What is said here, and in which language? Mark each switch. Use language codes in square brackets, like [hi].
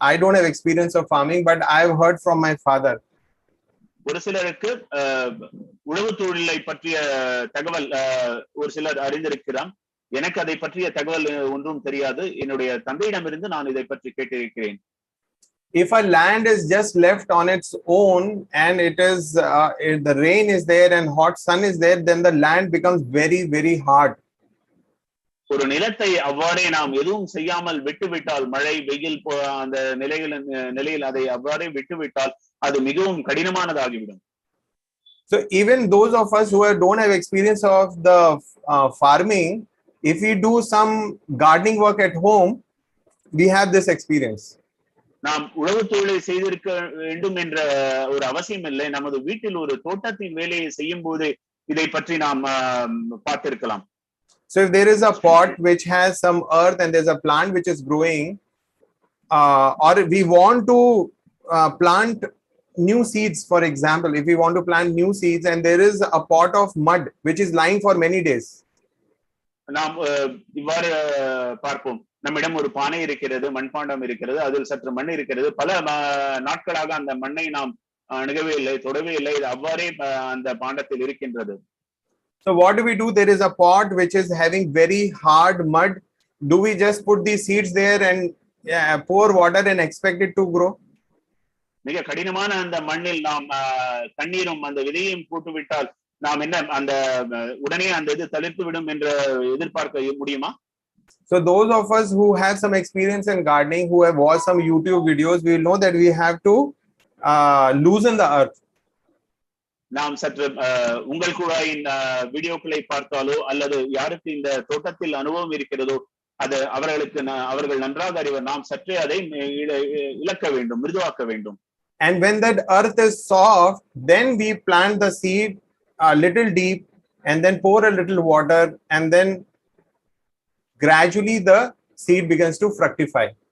[en] I don't have experience of farming, but I have heard from my father. [ta] ஒரு சிலருக்கு உழவு தொழிலை பற்றிய தகவல் ஒரு சிலர் அறிந்திருக்கிறார். எனக்கு அதை பற்றிய தகவல் ஒன்றும் தெரியாது. என்னுடைய தந்தையிடமிருந்து நான் இதை பற்றி கேட்டிருக்கிறேன். [en] If a land is just left on its own and it is if the rain is there and hot sun is there, then the land becomes very, very hard. [ta] ஒரு நிலத்தை அவ்வாறே நாம் எதுவும் செய்யாமல் விட்டுவிட்டால், மழை வெயில் அந்த நிலையில் அதை அவ்வாறே விட்டுவிட்டால் அது மிகவும் கடினமானதாகிவிடும். [en] So even those of us who don't have experience of the farming, if we do some gardening work at home, we have this experience. [ta] நாம் உழவு தொழிலை செய்திருக்க வேண்டும் என்ற ஒரு அவசியம் இல்லை. நமது வீட்டில் ஒரு தோட்டத்தின் வேலையை செய்யும் போது இதை பற்றி நாம் பார்த்திருக்கலாம். [en] So if there is a pot which has some earth and there's a plant which is growing, or we want to plant new seeds, for example, if we want to plant new seeds and there is a pot of mud which is lying for many days. [ta] நாம் இவ்வாறு பார்ப்போம். நம்மிடம் ஒரு பானை இருக்கிறது, மண்பாண்டம் இருக்கிறது, அதில் சற்று மண் இருக்கிறது. பல நாட்களாக அந்த மண்ணை நாம் அணுகவே இல்லை, தொடவே இல்லை. இது அவ்வாறே அந்த பாண்டத்தில் இருக்கின்றது. [en] So what do? There is a pot which is having very hard mud. Do we just put the seeds there and pour water and expect it to grow? [ta] மிக கடினமான அந்த மண்ணில் நாம் தண்ணீரும் அந்த விதையையும் போட்டு விட்டால் நாம் என்ன அந்த உடனே அந்த இது தளிர்த்து விடும் என்று எதிர்பார்க்க முடியுமா? [en] So those of us who have some experience in gardening, who have watched some YouTube videos, we will know that we have to loosen the earth. [ta] நாம் சற்று உங்கள் குழாயின் வீடியோக்களை பார்த்தாலோ அல்லது யாருக்கு இந்த தோட்டத்தில் அனுபவம் இருக்கிறதோ அது அவர்கள் நன்றாக அறிவர். நாம் சற்றே அதை இழக்க வேண்டும், மிருதுவாக்க வேண்டும். [en] And when that earth is soft, then we plant the seed a little deep and then pour a little water, and then gradually the seed begins to fructify.